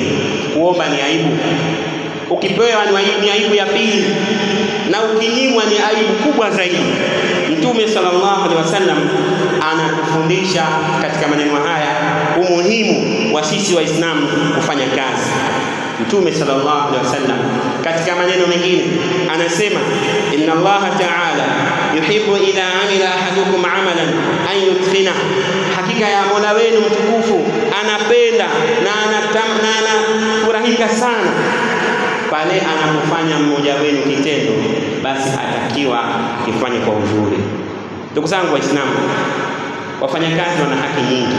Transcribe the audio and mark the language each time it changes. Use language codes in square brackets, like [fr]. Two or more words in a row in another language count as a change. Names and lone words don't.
[sw] Kuomba ni aibu, ukipewa ni aibu ya pili, na ukinyimwa ni aibu kubwa zaidi. Mtume [ar] صلى الله عليه وسلم [sw] anatufundisha katika maneno haya umuhimu wa sisi Waislamu kufanya kazi. Mtume [ar] صلى الله عليه وسلم [sw] katika maneno mengine anasema, [ar] إن الله تعالى يحب إذا عمل أحدكم عملا أن يتقنه, [sw] hakika ya Mola wenu mtukufu anapenda na anafurahika sana pale anapofanya mmoja wenu kitendo, basi atakiwa kifanye kwa uzuri. Ndugu zangu Waislamu, wafanyakazi wana haki nyingi.